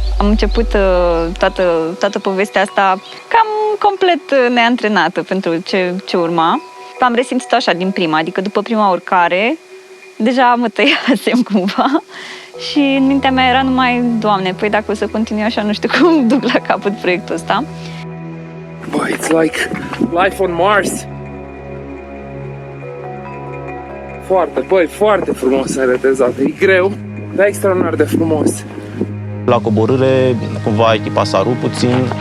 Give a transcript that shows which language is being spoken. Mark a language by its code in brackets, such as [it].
[ro] Am început toată povestea asta cam complet neantrenată pentru ce urma. Am resimțit-o așa din prima, adică după prima urcare, deja mă tăiasem cumva și în mintea mea era numai, Doamne, păi dacă o să continui așa, nu știu cum duc la capăt proiectul ăsta. [en] Boy, it's like life on Mars. [ro] Foarte frumos în retezat. E greu, dar extraordinar de frumos. La coborâre, cumva echipa s-a rupt puțin.